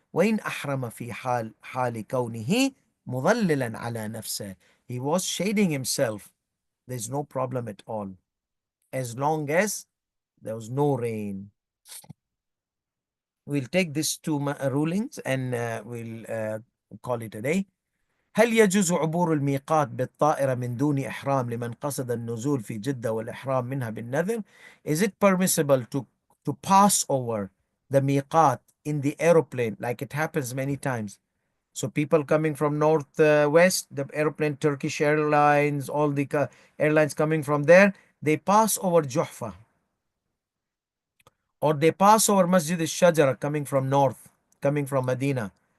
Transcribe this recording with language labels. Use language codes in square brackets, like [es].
[ar] وإن أحرم في حال كونه مظللا على نفسه, [en] he was shading himself, there is no problem at all, as long as there was no rain. We'll take these two rulings and we'll call it a day. [ar] هل يجوز عبور الميقات بالطائرة من دون إحرام لمن قصد النزول في جدة والإحرام منها بالنذر? [en] Is it permissible to pass over the miqat in the aeroplane, like it happens many times? So people coming from north west, the aeroplane, Turkish Airlines, all the airlines coming from there, they pass over Juhfa, or they pass over Masjid al-Shajara coming from north, coming from Medina.